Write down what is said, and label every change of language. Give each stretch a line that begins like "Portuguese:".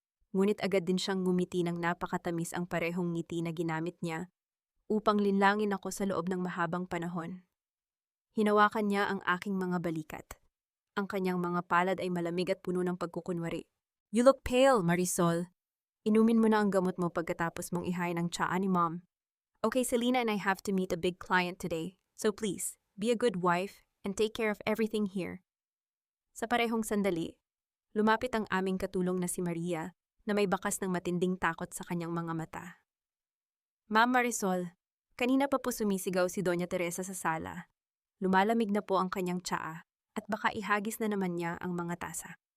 Filipino: Ngunit agad din siyang ngumiti ng napakatamis ang parehong ngiti na ginamit niya upang linlangin ako sa loob ng mahabang panahon. Hinawakan niya ang aking mga balikat. Ang kanyang mga palad ay malamig at puno ng pagkukunwari.
English: You look pale,
Filipino: Marisol. Inumin mo na ang gamot mo pagkatapos mong ihain ang tsaa ni Mom.
English: Okay, Selena and I have to meet a big client today, so please, be a good wife and take care of everything here.
Filipino: Sa parehong sandali, lumapit ang aming katulong na si Maria na may bakas ng matinding takot sa kanyang mga mata. Ma'am Marisol, kanina pa po sumisigaw si Doña Teresa sa sala. Lumalamig na po ang kanyang tsaa at baka ihagis na naman niya ang mga tasa.